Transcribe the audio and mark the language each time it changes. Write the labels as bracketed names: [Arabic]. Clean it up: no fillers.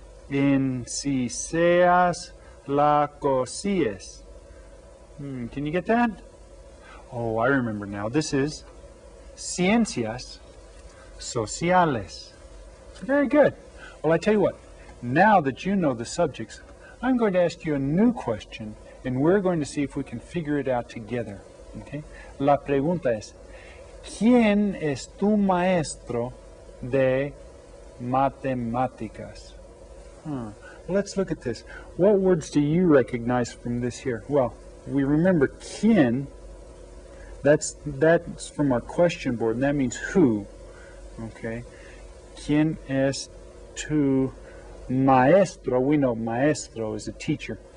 [English] En si seas la cosíes. Can you get that? Oh, I remember now. This is ciencias sociales. Very good. Well, I tell you what. Now that you know the subjects, I'm going to ask you a new question, and we're going to see if we can figure it out together. Okay? [Spanish] La pregunta es, ¿quién es tu maestro de matemáticas? [English] Let's look at this. What words do you recognize from this here? Well, we remember quién. That's from our question board, and that means who. Okay? [Spanish] ¿Quién es tu maestro? [English] We know maestro is a teacher.